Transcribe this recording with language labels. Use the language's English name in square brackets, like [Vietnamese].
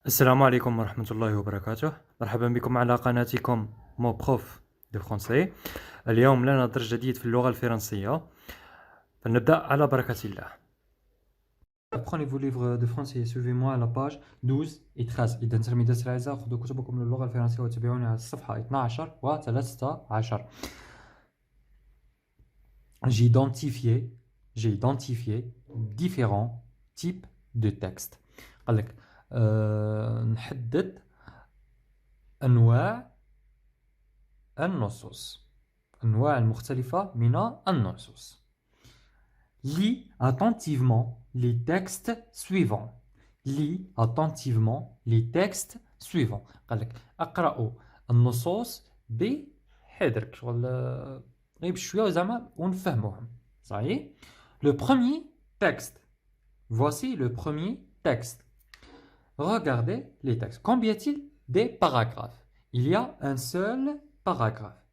[Arabic] السلام عليكم ورحمة الله وبركاته. مرحبا بكم على قناتكم مو بروف دو فرونسي. اليوم لنا درس جديد في اللغة الفرنسية، فلنبدأ على بركة الله. [French] Prenez vos livres de français et suivez-moi à la page 12 et 13. [Arabic] إذا تلاميذ الأعزاء خذوا كتبكم للغة الفرنسية وتابعوني على الصفحة 12 و 13. [French] J'ai identifié différents types de textes. [Arabic] قال لك نحدد أنواع النصوص، أنواع المختلفة من النصوص. [French] Lis attentivement les textes suivants. Lis attentivement les textes suivants. [Arabic] قال لك أقرأوا النصوص بحذر، شغل غير بشوية وزعما ونفهموهم. صحيح؟ [French] Le premier texte. Voici le premier texte. Regardez les textes. Combien y a-t-il des paragraphes? Il y a un seul paragraphe.